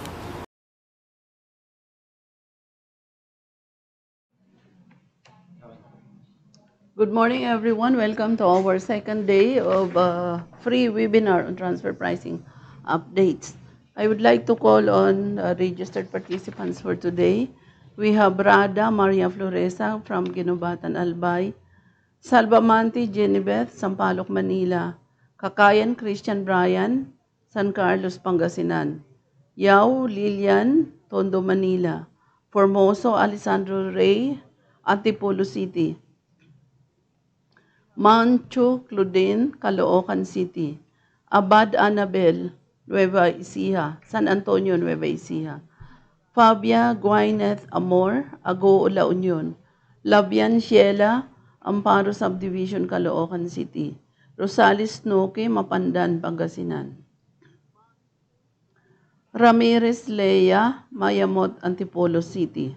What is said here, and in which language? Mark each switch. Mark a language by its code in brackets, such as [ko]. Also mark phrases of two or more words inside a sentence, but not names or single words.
[en] Good morning, everyone. Welcome to our second day of free webinar on transfer pricing updates. I would like to call on registered participants for today. We have Rada Maria Floresa from Ginobatan, Albay, Salvamanti Jenibeth, Sampaloc, Manila, Kakayan Christian Brian, San Carlos, Pangasinan, Yao Lilian, Tondo, Manila, Formoso Alessandro Rey, Antipolo City, Mancho Claudine, Caloocan City, Abad Annabel, Nueva Ecija, San Antonio, Nueva Ecija, Fabia Gwyneth Amor, Agoo, La Union, Labian Sheila, Amparo Subdivision, Caloocan City, Rosales Noke, Mapandan, Pangasinan, Ramirez Leia, Mayamot, Antipolo City.